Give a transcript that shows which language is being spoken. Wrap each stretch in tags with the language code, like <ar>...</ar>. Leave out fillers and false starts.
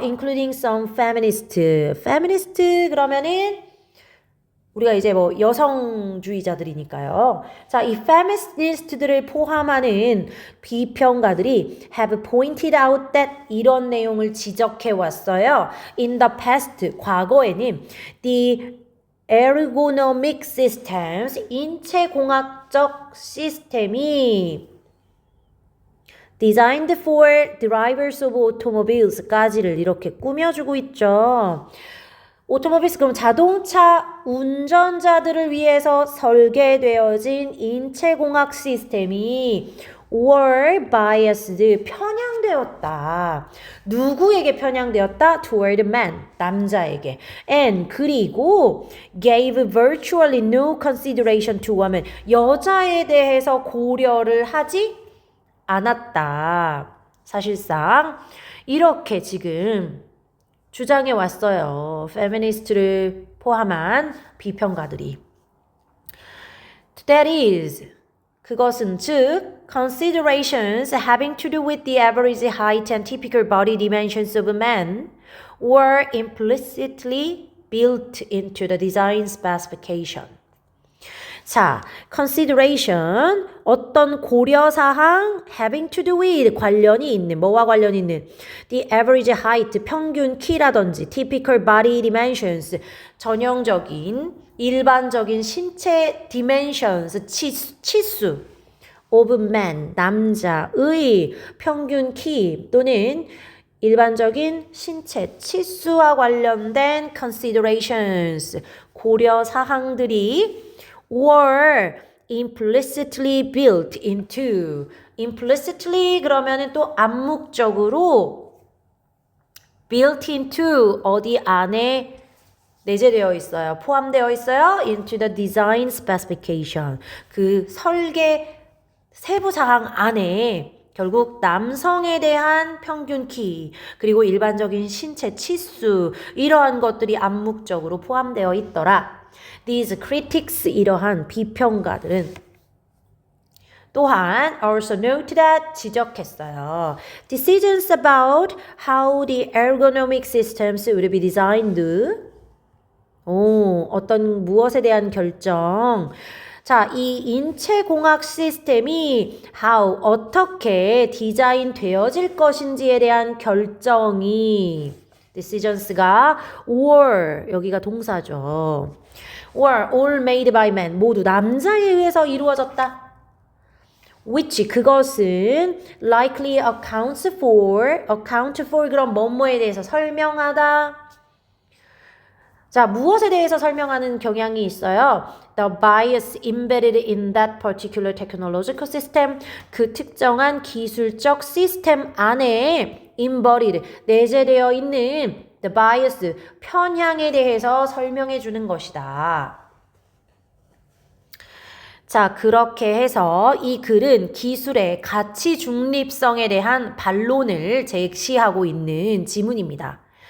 <en>including some feminist</en> <ko>그러면은 우리가 이제 뭐 여성주의자들이니까요. 자, 이 feminist들을 포함하는 비평가들이</ko> <en>have pointed out that</en> <ko>이런 내용을 지적해 왔어요.</ko> <en>In the past,</en> <ko>과거에는</ko> <en>the ergonomic systems,</en> <ko>인체공학적 시스템이</ko> <en>designed for drivers of automobiles</en> <ko>까지를 이렇게 꾸며주고 있죠. 오토모빌스 그럼 자동차 운전자들을 위해서 설계되어진 인체공학 시스템이</ko> <en>were biased,</en> <ko>편향되었다. 누구에게 편향되었다?</ko> <en>Toward man,</en> <ko>남자에게.</ko> <en>And</en> <ko>그리고</ko> <en>gave virtually no consideration to women,</en> <ko>여자에 대해서 고려를 하지 않았다. 사실상 이렇게 지금 주장해 왔어요. 페미니스트를 포함한 비평가들이.</ko> <en>That is, 그것은 즉 considerations having to do with the average height and typical body dimensions of men were implicitly built into the design specification. 자, consideration,</en> <ko>어떤 고려사항,</ko> <en>having to do with,</en> <ko>관련이 있는, 뭐와 관련이 있는,</ko> <en>the average height,</en> <ko>평균 키라든지,</ko> <en>typical body dimensions,</en> <ko>전형적인, 일반적인 신체</ko> <en>dimensions,</en> <ko>치수,</ko> <en>of man,</en> <ko>남자의 평균 키, 또는 일반적인 신체 치수와 관련된 considerations, 고려사항들이</ko> <en>were implicitly built into. implicitly</en> <ko>그러면은 또 암묵적으로</ko> <en>built into</en> <ko>어디 안에 내재되어 있어요. 포함되어 있어요.</ko> <en>into the design specification.</en> <ko>그 설계 세부 사항 안에 결국 남성에 대한 평균 키 그리고 일반적인 신체 치수 이러한 것들이 암묵적으로 포함되어 있더라.</ko> <en>These critics</en> <ko>이러한 비평가들은 또한</ko> <en>also note that</en> <ko>지적했어요.</ko> <en>Decisions about how the ergonomic systems would be designed.</en> <ko>어떤 무엇에 대한 결정. 자, 이 인체공학 시스템이 how, 어떻게 디자인 되어질 것인지에 대한 결정이 decisions가 were, 여기가 동사죠.</ko> <en>were all made by men,</en> <ko>모두 남자에 의해서 이루어졌다. which, 그것은</ko> <en>likely account for</en> <ko>그런 뭐뭐에 대해서 설명하다. 자, 무엇에 대해서 설명하는 경향이 있어요?</ko> <en>The bias embedded in that particular technological system.</en> <ko>그 특정한 기술적 시스템 안에 embodied, 내재되어 있는</ko> <en>the bias,</en> <ko>편향에 대해서 설명해 주는 것이다. 자, 그렇게 해서 이 글은 기술의 가치 중립성에 대한 반론을 제시하고 있는 지문입니다.</ko>